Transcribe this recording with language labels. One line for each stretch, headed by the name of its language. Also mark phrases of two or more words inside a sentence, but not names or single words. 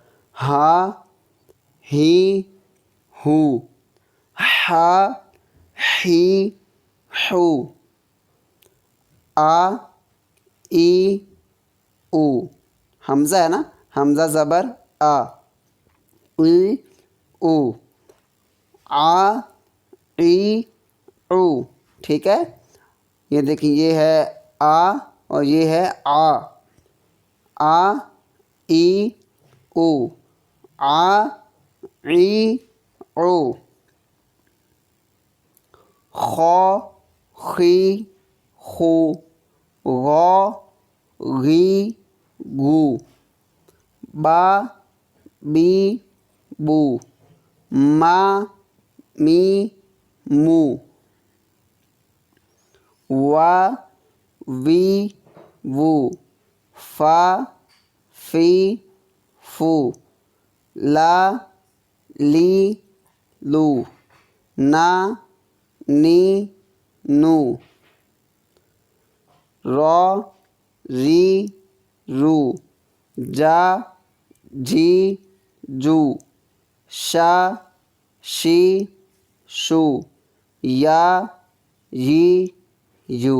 Urdu: ہا ہی ہو ہا ہی ہو. آ ای او. حمزہ ہے نا، حمزہ زبر آ. ای او آ ای او. ٹھیک ہے، یہ دیکھیں یہ ہے آ اور یہ ہے آ. آ ای او آ ای او. خو خی خو غو غی گو. با بی بو ما می مو. وا وی وو فا فی فو لا لی لو، نا نی نو، را ری رو، جا جی جو، شا شی شو، یا ی یو۔